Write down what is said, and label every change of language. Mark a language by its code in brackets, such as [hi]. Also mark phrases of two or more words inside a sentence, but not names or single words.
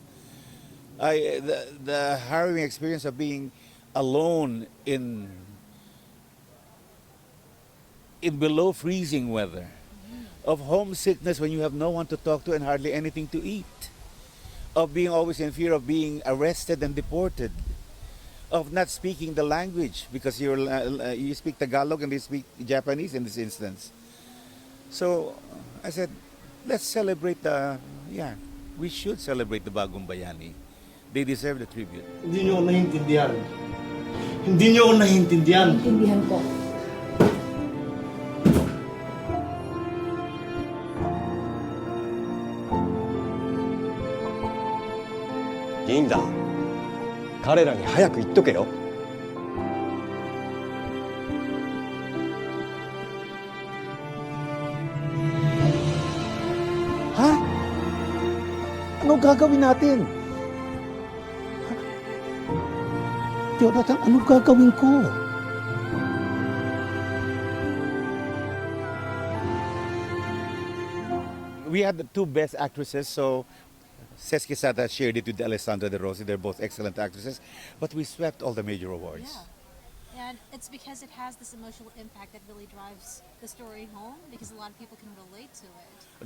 [en] The harrowing experience of being alone in below freezing weather, of homesickness when you have no one to talk to and hardly anything to eat, of being always in fear of being arrested and deported, of not speaking the language because you speak Tagalog and they speak Japanese in this instance. So I said, let's celebrate we should celebrate the [tl] Bagong Bayani. [en] They deserve the tribute. [tl] Hindi nyo ako naiintindihan. Hindi nyo ako naiintindihan. Intindihan ko. [ja] いいんだ。彼らに早く言っとけよ。 [tl] Ha? Ano gagawin natin? Jonathan, ano gagawin ko? [en] We had the two best actresses, so Cesc Quesada shared it with Alessandra De Rossi. They're both excellent actresses, but we swept all the major awards. Yeah. And it's because it has this emotional impact that really drives the story home because a lot of people can relate to it.